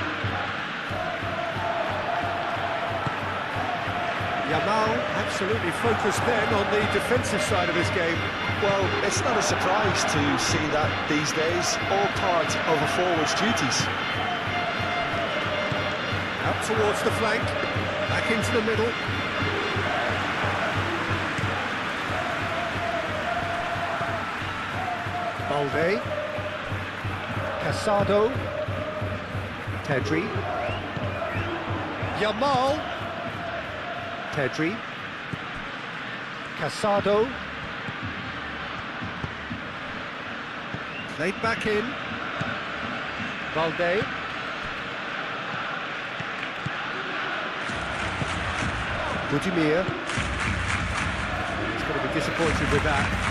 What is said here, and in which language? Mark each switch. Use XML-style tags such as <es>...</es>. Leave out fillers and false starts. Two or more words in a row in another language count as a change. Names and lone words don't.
<en>Yamal absolutely focused then on the defensive side of his game. Well, it's not a surprise to see that these days, all part of a forward's duties. Up towards the flank, back into the middle. Balde. Casado. Pedri. Yamal. Pedri. Casado. Played back in. Balde. Budimir. He's going to be disappointed with that.</en>